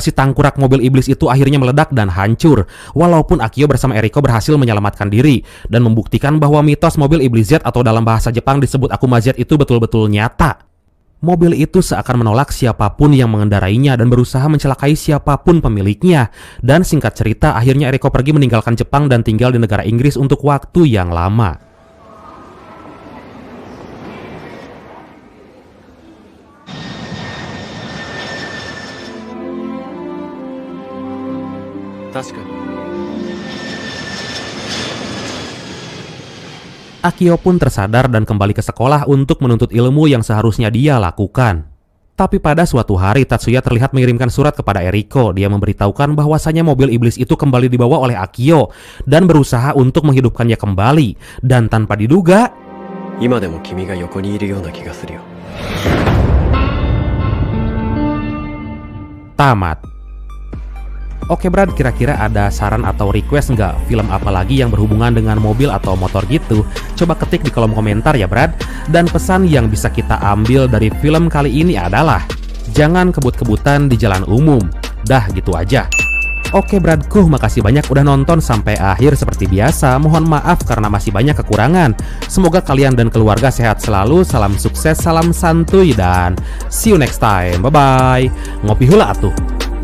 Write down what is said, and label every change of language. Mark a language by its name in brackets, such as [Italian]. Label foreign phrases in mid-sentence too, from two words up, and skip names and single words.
[Indonesian] si tangkurak mobil iblis itu akhirnya meledak dan hancur. Walaupun Akio bersama Eriko berhasil menyelamatkan diri dan membuktikan bahwa mitos mobil iblis Z atau dalam bahasa Jepang disebut Akuma Z itu betul-betul nyata. Mobil itu seakan menolak siapapun yang mengendarainya dan berusaha mencelakai siapapun pemiliknya. Dan singkat cerita akhirnya Eriko pergi meninggalkan Jepang dan tinggal di negara Inggris untuk waktu yang lama. [Japanese] 確かに。 [Indonesian] Akio pun tersadar dan kembali ke sekolah untuk menuntut ilmu yang seharusnya dia lakukan. Tapi pada suatu hari Tatsuya terlihat mengirimkan surat kepada Eriko. Dia memberitahukan bahwasanya mobil iblis itu kembali dibawa oleh Akio dan berusaha untuk menghidupkannya kembali. Dan tanpa diduga, [Japanese] 今でも君が横にいるような気がするよ。 [Indonesian] tamat. Oke Brad, kira-kira ada saran atau request nggak film apa lagi yang berhubungan dengan mobil atau motor gitu? Coba ketik di kolom komentar ya Brad. Dan pesan yang bisa kita ambil dari film kali ini adalah jangan kebut-kebutan di jalan umum. Dah gitu aja. Oke Bradku, makasih banyak udah nonton sampai akhir seperti biasa. Mohon maaf karena masih banyak kekurangan. Semoga kalian dan keluarga sehat selalu. Salam sukses, salam santuy, dan [English] see you next time. Bye-bye. [Sundanese] Ngopi hula atuh.